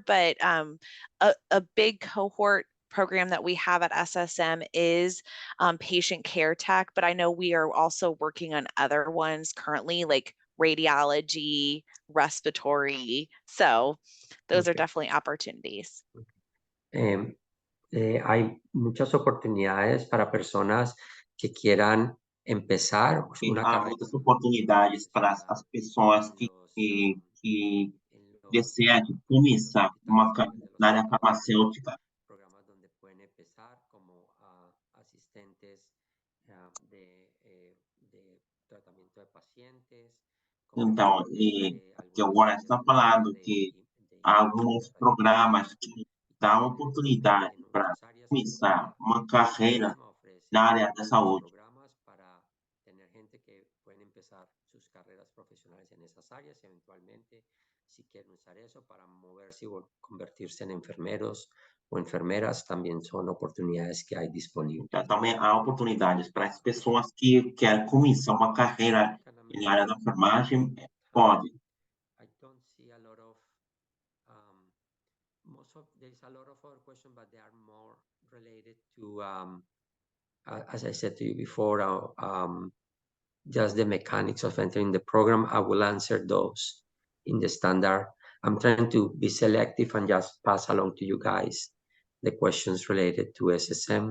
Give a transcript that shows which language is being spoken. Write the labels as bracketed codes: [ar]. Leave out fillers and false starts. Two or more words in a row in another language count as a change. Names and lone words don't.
[en] But a big cohort program that we have at SSM is patient care tech, but I know we are also working on other ones currently, like radiology, respiratory. So those are definitely opportunities. [es] Hay muchas oportunidades para personas que quieran empezar una [pt] Há [es] carrera [pt] muitas oportunidades para as pessoas que desejam começar na área farmacêutica. [es] programas donde pueden empezar como asistentes de tratamiento de pacientes. [pt] Então, que agora está falando que há alguns programas que dão oportunidade para começar uma carreira na área da saúde. [es] Programas para tener gente que pueden empezar sus carreras profesionales en esas áreas y eventualmente si quieren usar eso para moverse o convertirse en enfermeros o enfermeras, también son oportunidades que hay disponibles. [pt] Então, também há oportunidades para as pessoas que querem começar uma carreira na área da enfermagem, pode. [en] I don't see a lot of there is a lot of other questions, but they are more related to as I said to you before, just the mechanics of entering the program. I will answer those in the standard. I'm trying to be selective and just pass along to you guys the questions related to SSM.